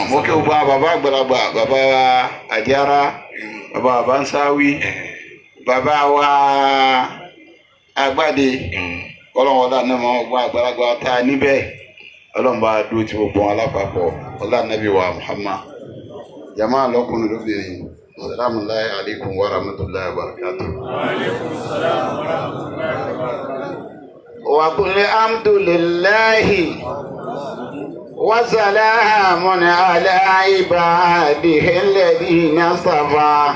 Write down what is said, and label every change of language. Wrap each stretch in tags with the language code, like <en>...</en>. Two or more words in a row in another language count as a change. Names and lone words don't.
<yo>Mo kí o gba bàbá àgbàlagbà, bàbá Àdìára, bàbá Abansáwí, bàbá wa Àgbàdé. Ọlọ́run ọlá náà máa gba àgbàlagbà ta níbẹ̀. Ọlọ́run bá dúró tí gbogbo wọn lápapọ̀. Ọlá Nábì wa Muhammad. Jama'a lọ́kùnrin lóbìnrin.</yo> <ar>السلام عليكم ورحمة الله وبركاته. وقل الحمد لله وسلام على عباده الذين اصطفى.</ar>